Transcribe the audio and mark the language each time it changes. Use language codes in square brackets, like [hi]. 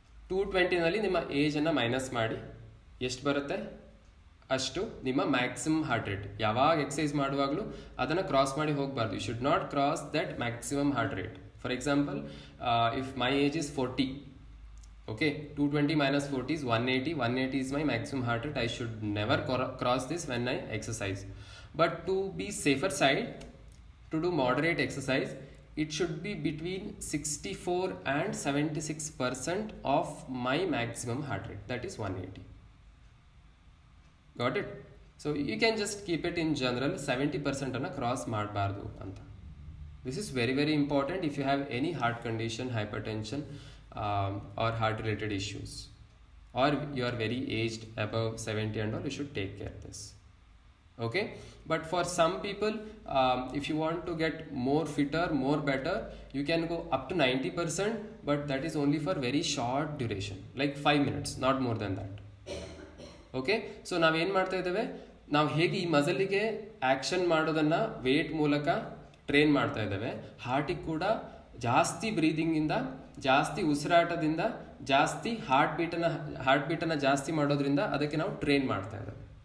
[kn] 220ನಲ್ಲಿ ನಿಮ್ಮ ಏಜನ್ನು ಮೈನಸ್ ಮಾಡಿ ಎಷ್ಟು ಬರುತ್ತೆ ಅಷ್ಟು ನಿಮ್ಮ ಮ್ಯಾಕ್ಸಿಮಮ್ ಹಾರ್ಟ್ ರೇಟ್. ಯಾವಾಗ ಎಕ್ಸಸೈಸ್ ಮಾಡುವಾಗಲೂ ಅದನ್ನು ಕ್ರಾಸ್ ಮಾಡಿ ಹೋಗಬಾರ್ದು. [en] You should not cross that maximum heart rate. For example, if my age is 40, okay, 220 minus 40 is 180. 180 is my maximum heart rate. I should never cross this when I exercise. But to be safer side, to do moderate exercise, it should be between 64 and 76% of my maximum heart rate. That is 180. Got it? So you can just keep it in general, 70% [kn] anna cross ಮಾಡಬಾರ್ದು ಅಂತ. [en] This is very very important if you have any heart condition, hypertension or heart related issues or you are very aged, above 70 and all, you should take care of this. Okay, but for some people, if you want to get more fitter, more better, you can go up to 90%, but that is only for very short duration, like 5 minutes, not more than that. [kn] Okay, so ನಾವೇನು ಮಾಡ್ತಾ ಇದ್ದೇವೆ, ನಾವು ಹೇಗೆ ಈ ಮಸಲಿಗೆ action ಮಾಡೋದನ್ನು wait ಮೂಲಕ train ಮಾಡ್ತಾ ಇದ್ದೇವೆ, ಹಾರ್ಟಿಗೆ ಕೂಡ ಜಾಸ್ತಿ ಬ್ರೀದಿಂಗಿಂದ, ಜಾಸ್ತಿ ಉಸಿರಾಟದಿಂದ, ಜಾಸ್ತಿ ಹಾರ್ಟ್ ಬೀಟನ್ನು ಜಾಸ್ತಿ ಮಾಡೋದ್ರಿಂದ ಅದಕ್ಕೆ ನಾವು ಟ್ರೈನ್ ಮಾಡ್ತಾ ಇದ್ದೇವೆ.